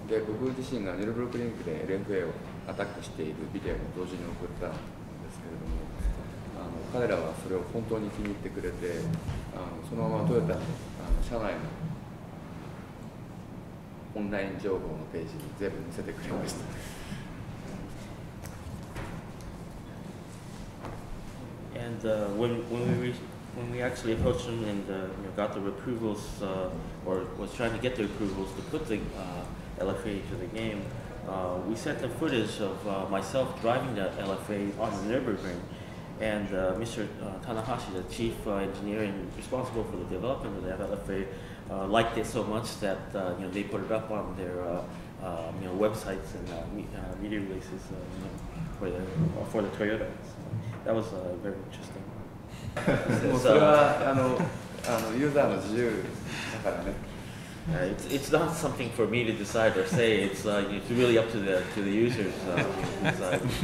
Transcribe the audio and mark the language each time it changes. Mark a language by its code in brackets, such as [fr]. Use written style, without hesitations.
[ja] で、僕自身がニルブルクリンクで LFA をアタックしているビデオも同時に送ったんですけれども、彼らはそれを本当に気に入ってくれて、そのままトヨタの社内のオンライン情報のページに全部見せてくれました。 [en] And when we actually approached them and got their approvals or was trying to get their approvals to put the LFA to the game, we sent them footage of myself driving the LFA on the Nürburgring, and Mr. Tanahashi, the chief engineer and responsible for the development of the LFA, liked it so much that they put it up on their websites and media releases for the Toyota. So that was very interesting. [ja] もうそれはユーザーの自由だからね。 [en] It's not something for me to decide or say. It's really up to the users to decide.